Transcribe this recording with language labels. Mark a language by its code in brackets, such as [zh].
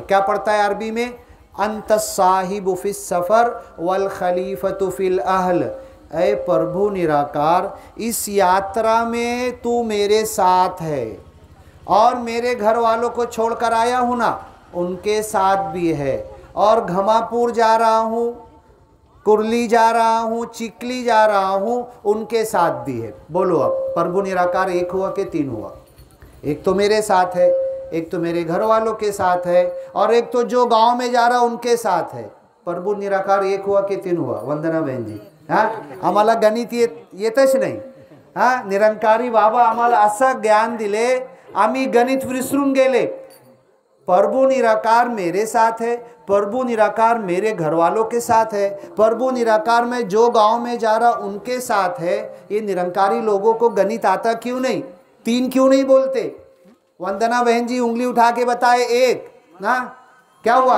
[hi] क्या पढ़ता है अरबी में? [ar] अंत साहिब फिस सफ़र वल खलीफतु फिल अहल, [hi] ऐ प्रभु निराकार इस यात्रा में तू मेरे साथ है, और मेरे घर वालों को छोड़कर आया हूँ ना, उनके साथ भी है, और घमापुर जा रहा हूँ, कुरली जा रहा हूँ, चिकली जा रहा हूँ, उनके साथ भी है। बोलो अब प्रभु निराकार एक हुआ कि 3 हुआ? एक तो मेरे साथ है, एक तो मेरे घर वालों के साथ है, और एक तो जो गांव में जा रहा उनके साथ है। प्रभु निराकार एक हुआ कि 3 हुआ? [mr] वंदना बहन जी, हाँ, आम्हाला गणित येतच नाही, हाँ, निरंकारी बाबा आम्हाला असं ज्ञान दिले, आम्ही गणित विसरून गेले। [hi] प्रभु निराकार मेरे साथ है, प्रभु निराकार मेरे घर वालों के साथ है, प्रभु निराकार मैं जो गांव में जा रहा उनके साथ है। ये निरंकारी लोगों को गणित आता क्यों नहीं? 3 क्यों नहीं बोलते? वंदना बहन जी उंगली उठा के बताए 1 ना, क्या हुआ?